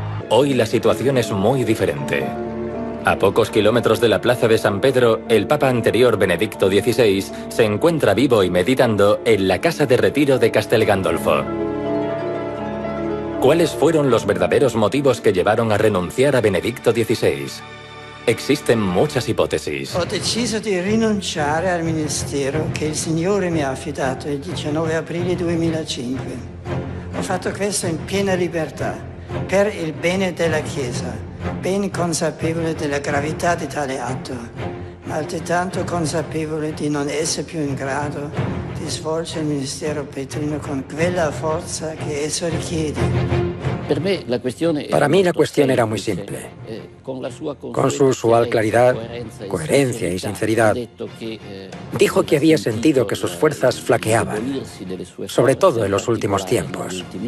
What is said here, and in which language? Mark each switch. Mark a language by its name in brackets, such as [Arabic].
[Spanish] Hoy la situación es muy diferente. A pocos kilómetros de la plaza de San Pedro, el Papa anterior, Benedicto XVI, se encuentra vivo y meditando en la casa de retiro de Castel Gandolfo. ¿Cuáles fueron los verdaderos motivos que llevaron a renunciar a Benedicto XVI? Existen muchas hipótesis. [Italian] Ho deciso di rinunciare al ministero che il Signore mi ha affidato il 19 aprile 2005. Ho fatto questo in piena libertà. Per il bene della Chiesa, ben consapevole della gravità di tale atto, ma altrettanto consapevole di non essere più in grado di svolgere il ministero petrino con quella forza che esso richiede. [Spanish] Para mí la cuestión era muy simple. Con su usual claridad, coherencia y sinceridad, dijo que había sentido que sus fuerzas flaqueaban, sobre todo en los últimos tiempos.